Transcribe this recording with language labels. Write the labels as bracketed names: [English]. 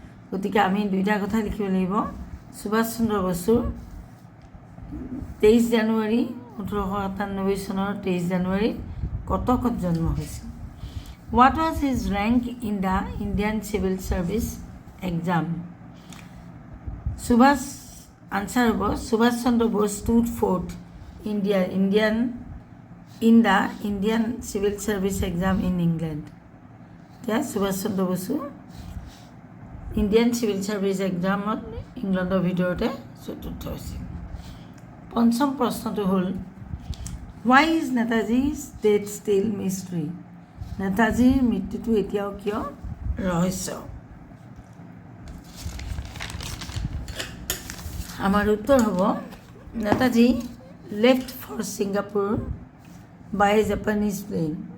[Assamese] গতিকে আমি দুইটা কথা লিখিব লাগিব। সুভাষ চন্দ্ৰ বসুৰ 23 জানুৱাৰী 1897 চনৰ 23 জানুৱাৰীত কটকত জন্ম হৈছিল। [English] What was his rank in the Indian civil service exam? Subhash, answer হ'ব, Subhash Chandra Bose stood fourth Indian in the Indian Civil Service exam in England. [Assamese] এতিয়া Subhash Chandra Bose Indian civil service এক্সামত ইংলেণ্ডৰ ভিতৰতে চতুৰ্থ হৈছিল। পঞ্চম প্ৰশ্নটো হ'ল [English] why is Netaji's death still mystery? [Assamese] নেতাজীৰ মৃত্যুটো এতিয়াও কিয় ৰহস্য? আমাৰ উত্তৰ হ'ব [English] Netaji left for Singapore by a Japanese plane.